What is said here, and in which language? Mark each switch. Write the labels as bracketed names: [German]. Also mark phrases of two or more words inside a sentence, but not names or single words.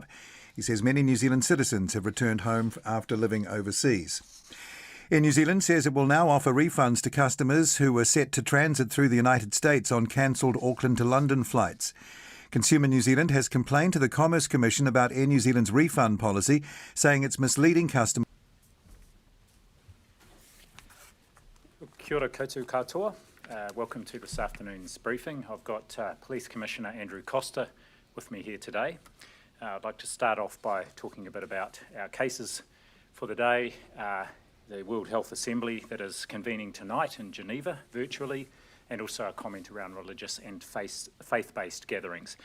[English] He says many New Zealand citizens have returned home after living overseas. Air New Zealand says it will now offer refunds to customers who were set to transit through the United States on cancelled Auckland to London flights. Consumer New Zealand has complained to the Commerce Commission about Air New Zealand's refund policy, saying it's misleading customers. [Māori] Kia ora koutou katoa. [English] Welcome to this afternoon's briefing. I've got Police Commissioner Andrew Costa with me here today. I'd like to start off by talking a bit about our cases for the day, the World Health Assembly that is convening tonight in Geneva virtually, and also a comment around religious and faith-based gatherings.